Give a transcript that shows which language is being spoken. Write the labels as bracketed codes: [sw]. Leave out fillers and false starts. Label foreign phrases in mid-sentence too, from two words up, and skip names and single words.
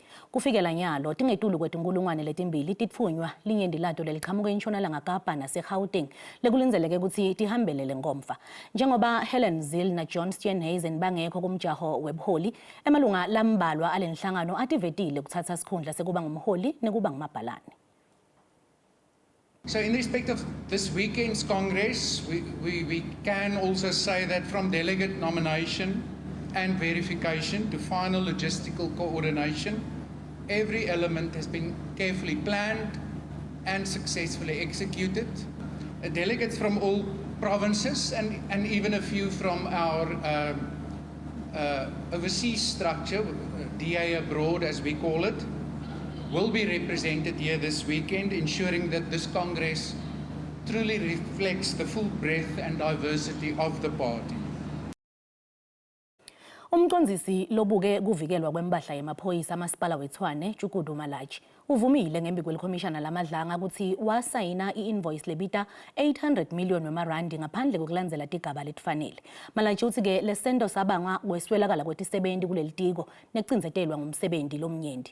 [ss] Kufikela nyalo tingetulu kwetinkulungwane letimbili titfunywa linyendi lato leliqhamuka eNtshonalanga Kapa nase-Gauteng lekulinzeleke ukuthi tihambele le nkomfa. Njengoba Helen Zille na John Steenhuisen bangekho kumjaho webuholi, emalunga lambalwa alenhlangano ativetile kuthatha sikhundla sekuba ngumholi nekuba ngumabhalane. [en] So in respect of this weekend's Congress, we can also say that from delegate nomination and verification to final logistical coordination, every element has been carefully planned and successfully executed. Delegates from all provinces and even a few from our overseas structure, DA abroad as we call it, will be represented here this weekend, ensuring that this Congress truly reflects the full breadth and diversity of the party. [ss] Umcondzisi lobuke kuvikelwa kwempahla yemaphoyisa amasipala weTshwane Jukudu Malachi uvumile ngembi kwelikhomishana lamadlanga ukuthi wasayina i-invoice lebita 800 million wemarandi ngaphandle kokulandzela tigaba letifanele. Malachi uthi ke lesento sabangwa kweswelakala kwetisebenzi kuleli tiko necindzetelwa ngumsebenzi lomnyendi.